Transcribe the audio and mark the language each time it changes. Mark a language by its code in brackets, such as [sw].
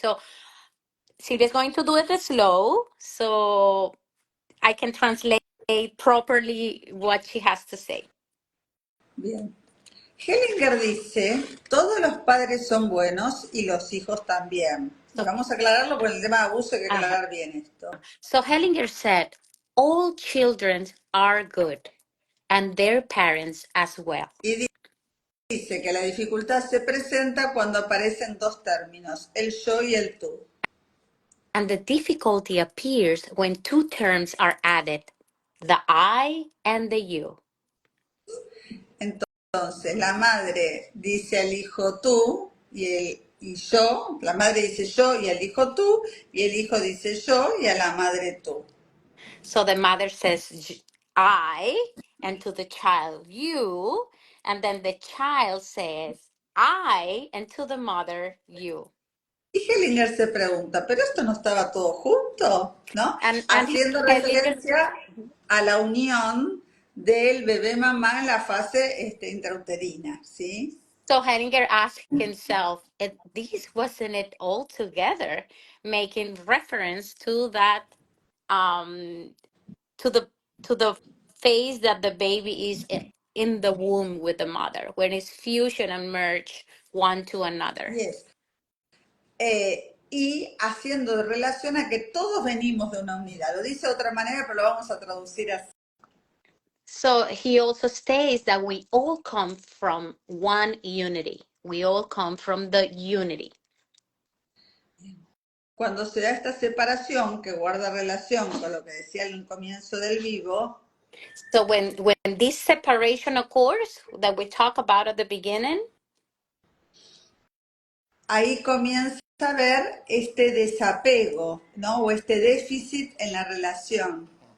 [en] So Silvia is going to do it slow so I can translate properly what she has to say. [es] Bien. Hellinger dice, todos los padres son buenos y los hijos también. Y [en] So, [es] vamos a aclararlo por el tema de abuso, hay que uh-huh. aclarar bien esto. [en] So Hellinger said, all children are good and their parents as well. [es] Y dice que la dificultad se presenta cuando aparecen dos términos, el yo y el tú. [en] And the difficulty appears when two terms are added, the I and the you. [es] Entonces, la madre dice al hijo tú y yo, la madre dice yo y al hijo tú, y el hijo dice yo y a la madre tú. [en] So the mother says I, and to the child you, and then the child says I, and to the mother you. [es] Y Hellinger se pregunta, ¿pero esto no estaba todo junto? ¿No? [en] And [es] Haciendo [en] Hellinger, [es] referencia a la unión del bebé mamá en la fase intrauterina, ¿sí? [en] so Hellinger asked himself, this wasn't it all together, making reference to that um to the to the phase that the baby is in the womb with the mother when it's fusion and merge one to another. Yes. [es] Y haciendo relación a que todos venimos de una unidad. Lo dice de otra manera, pero lo vamos a traducir así. [en] So he also states that we all come from one unity. We all come from the unity. [es] Cuando se da esta separación, que guarda relación con lo que decía al comienzo del vivo, [en] So when this separation occurs that we talk about at the beginning, [es] ahí comienza a ver este desapego, ¿no? O este déficit en la relación.